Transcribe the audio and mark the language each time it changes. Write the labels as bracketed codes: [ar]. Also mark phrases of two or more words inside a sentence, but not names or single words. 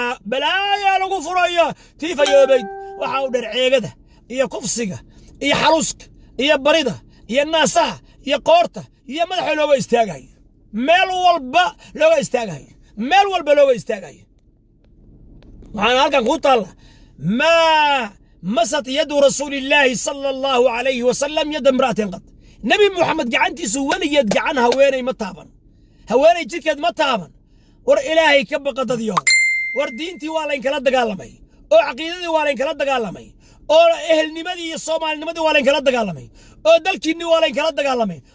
[so] Balaayaa lagu furayaa. Tii fayoobad. Waxa u dheer ceegada. iyo kufsiga, iyo xaluska, iyo barida, iyo naasaha, iyo qoorta, iyo madaxa looga istaagayo. Meel walba looga istaagayo. Meel walba looga istaagayo. Waxaan halkan ku taalla, [ar] "ما مست يد رسول الله صلى الله عليه وسلم يد امرأة قط." [so] Nabi Muhammad gacantiisu weligeed gacan haweeney ma taaban. Haweeney jidhkeed ma taaban. War Ilaahay ka baqa dad yahow. War diintii waa layn kala dagaalamay. Oo caqiidadii waa layn kala dagaalamay. Oo ehelnimadii iyo Soomaalinimadii waa layn kala dagaalamay. Oo dalkiinni waa layn kala dagaalamay.